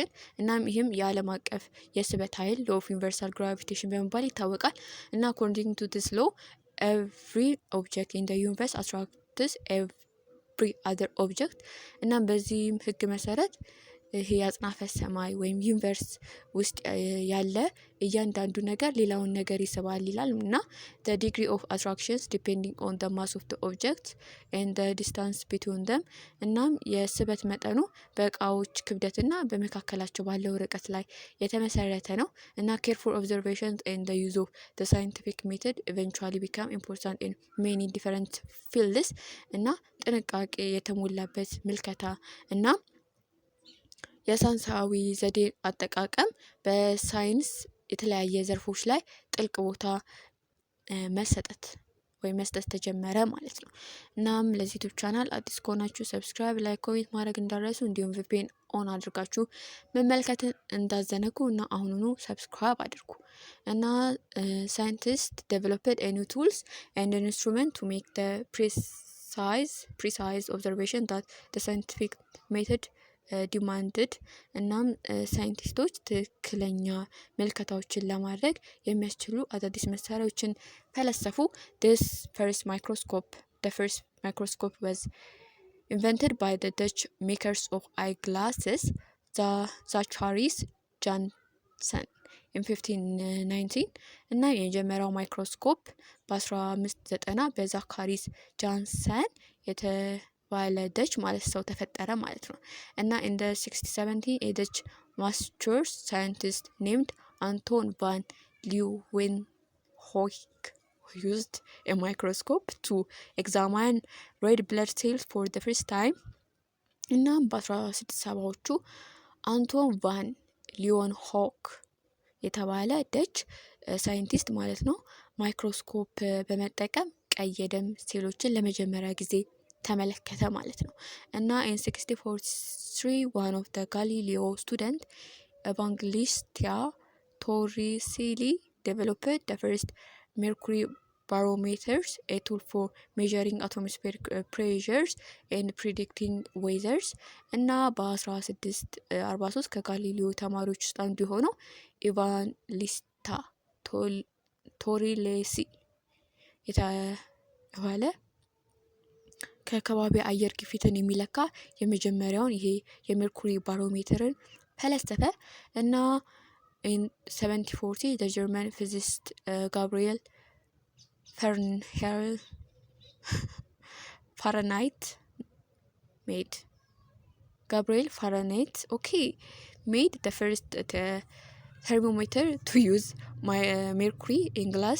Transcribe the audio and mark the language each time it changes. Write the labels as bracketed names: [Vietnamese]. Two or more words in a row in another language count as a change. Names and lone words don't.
[Amharic] እናም ይህም የዓለም አቀፍ የስበት ኃይል [English] law of universal gravitation [Amharic] በመባል ይታወቃል እና [English] according to this law every object in the universe attracts every other object. [Amharic] እናም በዚህም ህግ መሰረት ይሄ የአጽናፈ ሰማይ ወይም ዩኒቨርስ ውስጥ ያለ እያንዳንዱ ነገር ሌላውን ነገር ይስባል ይላል እና [English] the degree of attractions depending on the mass of the object and the distance between them. [Amharic] እናም የስበት መጠኑ በእቃዎች ክብደትና በመካከላቸው ባለው ርቀት ላይ የተመሰረተ ነው እና [English] careful observations and the use of the scientific method eventually become important in many different fields. [Amharic] እና ጥንቃቄ የተሞላበት ምልከታ እና የሳይንሳዊ ዘዴ አጠቃቀም በሳይንስ የተለያየ ዘርፎች ላይ ጥልቅ ቦታ መስጠት ተጀመረ ማለት ነው። እናም ለዚህ ዩቲዩብ ቻናል አዲስ ከሆናችሁ ሰብስክራይብ፣ ላይክ፣ ኮሜንት ማድረግ እንዳትረሱ እንዲሁም ቪፒኤን ኦን አድርጋችሁ መመልከትን እንዳዘነጉ እና አሁኑኑ ሰብስክራይብ አድርጉ እና ሳይንቲስት [English] developed a new tools and an instrument to make the precise observation that the scientific method ዲማንድድ። [Amharic] እናም ሳይንቲስቶች ትክክለኛ ምልከታዎችን ለማድረግ የሚያስችሉ አዳዲስ መሳሪያዎችን ፈለሰፉ። [English] the first microscope was invented by the Dutch makers of eyeglasses, Zacharias Janssen in 1519. [Amharic] እና የመጀመሪያው ማይክሮስኮፕ በ1590 በዛካሪስ ጃንሰን ባለ ደች ማለት ሰው ተፈጠረ ማለት ነው እና [English] in the 1670 a Dutch master scientist named Anton van Leeuwenhoek used a microscope to examine red blood cells for the first time. [Amharic] እና በ1670ዎቹ አንቶን ቫን ሊዮንሆክ የተባለ ደች ሳይንቲስት ማለት ነው ማይክሮስኮፕ በመጠቀም ቀይ የደም ሴሎችን ለመጀመሪያ ጊዜ ተመለከተ ማለት ነው እና [English] in 1643 one of the Galileo student Evangelista Torricelli developed the first mercury barometers, a tool for measuring atmospheric pressures and predicting weathers. [Amharic] እና በ1643 ከጋሊሊዮ ተማሪዎች ውስጥ አንዱ የሆነው ኢቫንጀሊስታ ቶሪሌሲ የተባለ ከከባቢ አየር ግፊትን የሚለካ የመጀመሪያውን ይሄ የሜርኩሪ ባሮሜተርን ፈለሰፈ እና [English] in 1740 the German physicist Gabriel Fahrenheit made the first thermometer to use mercury in glass.